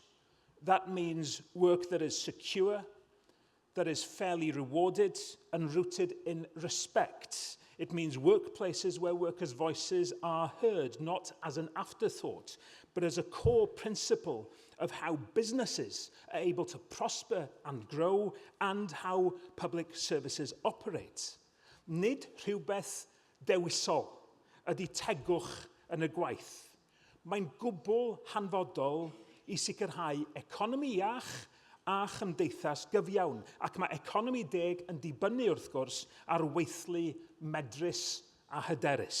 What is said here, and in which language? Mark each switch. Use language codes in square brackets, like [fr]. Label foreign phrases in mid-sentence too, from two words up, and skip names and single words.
[en] That means work that is secure, that is fairly rewarded and rooted in respect. It means workplaces where workers' voices are heard, not as an afterthought, but as a core principle of how businesses are able to prosper and grow and how public services operate. [cy] Nid rhywbeth dewisol ydy tegwch yn y gwaith. Mae'n gwbl hanfodol I sicrhau economi iach a chymdeithas gyfiawn, ac mae economi deg yn dibynnu wrth gwrs ar weithlu medrus a hyderus.